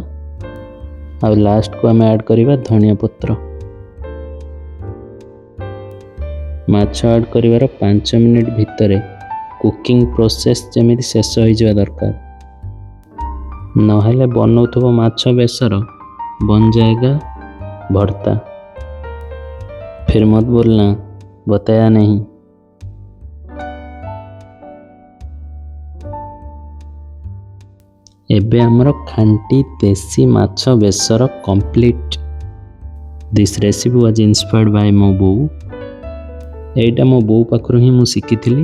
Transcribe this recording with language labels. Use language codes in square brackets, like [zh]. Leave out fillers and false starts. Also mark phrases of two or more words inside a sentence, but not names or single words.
[or] ଆଉ ଲାଷ୍ଟକୁ ଆମେ ଆଡ଼୍ କରିବା ଧନିଆ ପତ୍ର। ମାଛ ଆଡ଼୍ କରିବାର 5 ମିନିଟ୍ ଭିତରେ [en] cooking process [or] ଯେମିତି ଶେଷ ହୋଇଯିବା ଦରକାର, ନହେଲେ ବନଉଥିବ ମାଛ ବେସର ବନ [hi] जाएगा भरता। फिर मत बोलना बताया नहीं। [or] ଏବେ ଆମର ଖାଣ୍ଟି ଦେଶୀ ମାଛ ବେସର କମ୍ପ୍ଲିଟ୍। [en] This recipe was inspired by [or] ମୋ ବୋଉ। ଏଇଟା ମୋ ବୋଉ ପାଖରୁ ହିଁ ମୁଁ ଶିଖିଥିଲି।